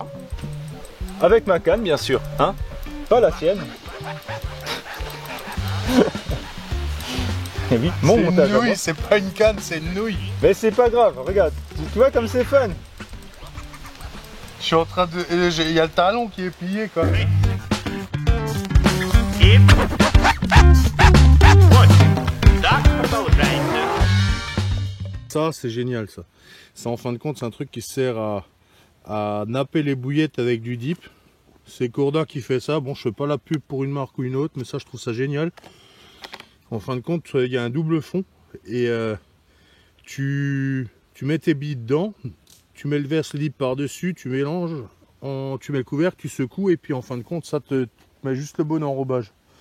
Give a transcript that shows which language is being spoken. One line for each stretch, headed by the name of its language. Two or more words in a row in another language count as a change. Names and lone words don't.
French: Avec ma canne, bien sûr, hein, pas la sienne. Oui, mon montage. Oui, c'est pas une canne, c'est une nouille. Mais c'est pas grave, regarde, tu vois comme c'est fun. Je suis en train de... Il y a le talon qui est plié quoi.
Russian: И... Вот. Так продолжайте.
French: Ça c'est génial ça. Ça en fin de compte c'est un truc qui sert à napper les bouillettes avec du dip. C'est Corda qui fait ça. Bon, je fais pas la pub pour une marque ou une autre, mais ça je trouve ça génial. En fin de compte, il y a un double fond et tu mets tes billes dedans, tu mets le verre slip par-dessus, tu mélanges, tu mets le couvercle, tu secoues et puis en fin de compte, ça te met juste le bon enrobage.